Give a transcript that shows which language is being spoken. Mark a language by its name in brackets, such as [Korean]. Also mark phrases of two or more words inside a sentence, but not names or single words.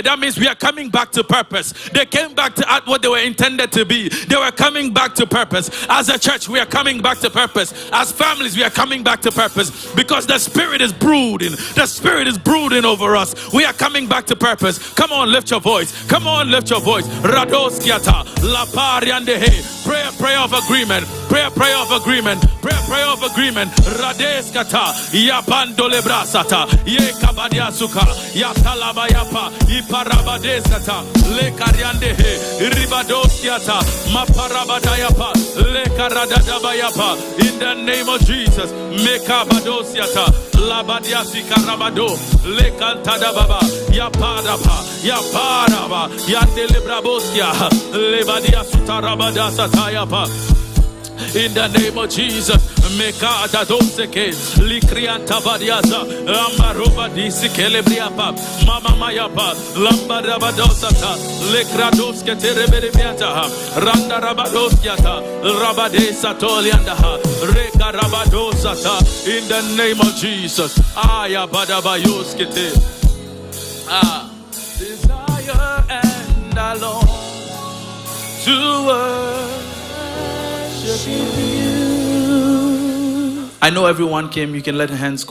[English] That means we are coming back to purpose. They came back to what they were intended to be. They were coming back to purpose. As a church, we are coming back to purpose. As families, we are coming back to purpose. Because the Spirit is brooding. The Spirit is brooding over us. We are coming back to purpose. Come on, lift your voice. Come on, lift your voice. Radoskiata. La pariandehe. Prayer of agreement. Prayer of agreement. Prayer of agreement. Radeskata. Yapandole brasata. Ye kabadia suka. Yatalabayapa. Iparabadesata. Le kariandehe. Iribadoskiata. Maparabadayapa. Le karadadabayapa. In the name of Jesus. Mekabadosiata. Labadiasi karabado. Le kantadababa. ya paraba, ya paraba, ya delibraboskia, lebadia sutarabada satayapa. In the name of Jesus, Mekada doseke, Likrianta Badiasa, Lambaroba disikelebriapa, Mama Mayapa, Lambarabadosata, Lekradoske tereberianta, Randa Rabadoskiata, Rabade Satoliandaha, Reka Rabadosata, in the name of Jesus, Ayabadabayoskete, desire and alone to worship. I know everyone came, you can let hands go.